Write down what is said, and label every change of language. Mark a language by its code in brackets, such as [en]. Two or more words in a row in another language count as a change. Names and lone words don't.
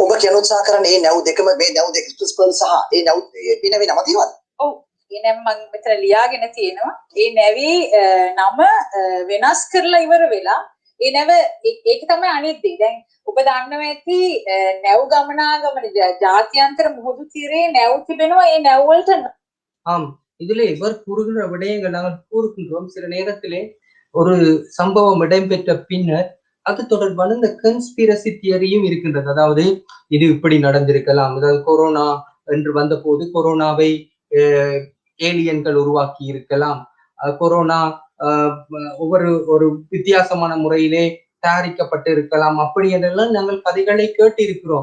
[si] ඔබ කියන උත්සාහ කරන්නේ මේ නැව් දෙකම මේ නැව් දෙක එක්ස්ප්‍රස් පර්ල් සහ ඒ නැව් පිනවේ නම තියෙනවද? ඔව්. ඒ නැව මම මෙතන ලියාගෙන තියෙනවා. ඒ නැවේ නම වෙනස් කරලා ඉවර වෙලා ඒ නැව ඒක තමයි අනිත් දේ. දැන් ඔබ දන්නවා ඇති නැව් ගමනාගමන ජාත්‍යන්තර මුහුදු තීරයේ නැව් තිබෙනවා. ඒ නැව් වලට [ta] ஆம், இதிலே இவர் கூறுகின்ற விடயங்கள் நாங்கள் கூறுகின்றோம். சில நேரத்திலே ஒரு சம்பவம் இடம்பெற்ற பின்னர் அது தொடர்பான இந்த [en] conspiracy theory [ta] இருக்கின்றது. அதாவது இது இப்படி நடந்திருக்கலாம், அதாவது கொரோனா என்று வந்த போது கொரோனாவை ஏலியன்கள் உருவாக்கி இருக்கலாம், கொரோனா ஒரு வித்தியாசமான முறையிலே தயாரிக்கப்பட்டு இருக்கலாம், அப்படி என்றெல்லாம் நாங்கள் கதைகளை கேட்டு இருக்கிறோம்.